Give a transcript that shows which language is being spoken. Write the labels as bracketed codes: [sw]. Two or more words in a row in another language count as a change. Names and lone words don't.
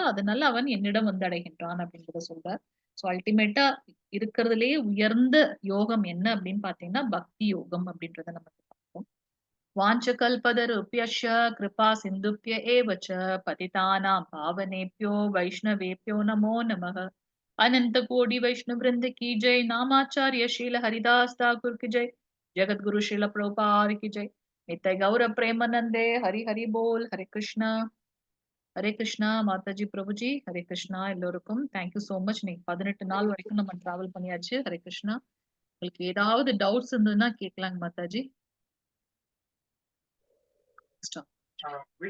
[ta] அதனால அவன் என்னிடம் வந்து அடைகின்றான் அப்படின்றத சொல்றார். சோ அல்டிமேட்டா இருக்கிறதுலயே உயர்ந்த யோகம் என்ன அப்படின்னு பாத்தீங்கன்னா பக்தி யோகம் அப்படின்றத நம்ம பார்ப்போம். [sa] वाञ्छाकल्पतरुभ्यश्च कृपा सिन्धुभ्य एव च पतितानां पावनेभ्यो वैष्णवेभ्यो नमो नमः. [hi] अनंत कोटि वैष्णव वृंद की जय। नामाचार्य शील हरिदास ठाकुर की जय। जगत गुरु शील प्रभुपाद की जय। [bn] নিত্য গৌর প্রেমানন্দে হরি হরি বোল। [ta] हरे கிருஷ்ணா மாதாஜி பிரபுஜி. ஹரே கிருஷ்ணா எல்லோருக்கும் [en] thank you so much. [ta] நீங்க 18 நாள் வரைக்கும் நம்ம டிராவல் பண்ணியாச்சு. ஹரே கிருஷ்ணா. உங்களுக்கு ஏதாவது டவுட்ஸ் இருந்ததுன்னா கேட்கலாங்க மாதாஜி.